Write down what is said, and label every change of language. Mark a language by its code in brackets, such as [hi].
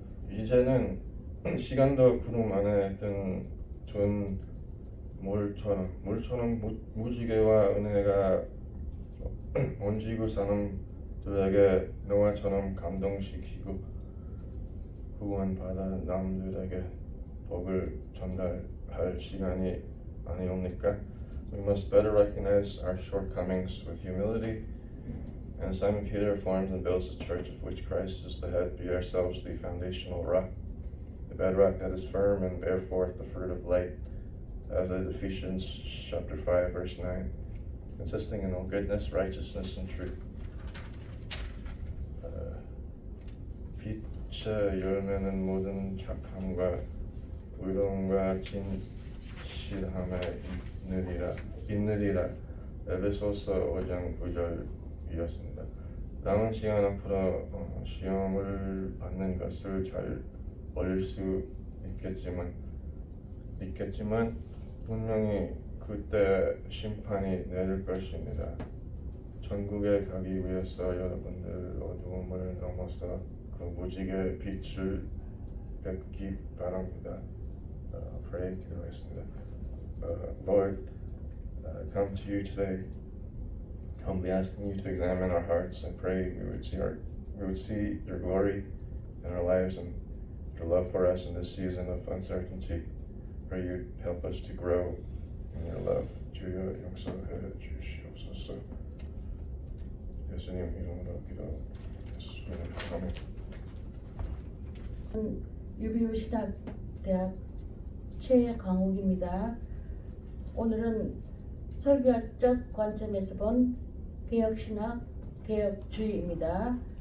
[ko] 이제는 시간도 구름 안에 든 물처럼 무지개와 은혜가 온 지구 사람들에게 노아처럼 감동시키고 구원받아 남들에게 복을 전달할 시간이 많이 옵니까? [en] We must better recognize our shortcomings with humility, and Simon Peter forms and builds the church of which Christ is the head, be ourselves the foundational rock, the bedrock that is firm and bear forth the fruit of light, as in Ephesians chapter 5 verse 9, consisting in all goodness, righteousness, and truth. [ko] 빛의 열매는 모든 착함과 의로움과 진실함에 있느리라. 에베소서 5장 9절이었습니다. 남은 시간 앞으로 시험을 받는 것을 잘 볼 수 있겠지만 분명히 그때 심판이 내릴 것입니다. 천국에 가기 위해서 여러분들 어두움을 넘어서 그 무지개 빛을 뵙기 바랍니다. Pray 기도하겠습니다. [en] Lord, come to you today, humbly asking you to examine our hearts and pray we would see your glory in our lives and your love for us in this season of uncertainty. Pray you'd help us to grow in your love. [ko] 주여 용서해 주시옵소서. 예수님 이름으로 기도했습니다. 아멘. 유비우 신학대학 최강욱입니다. 오늘은 설교학적 관점에서 본 개혁신학, 개혁주의입니다.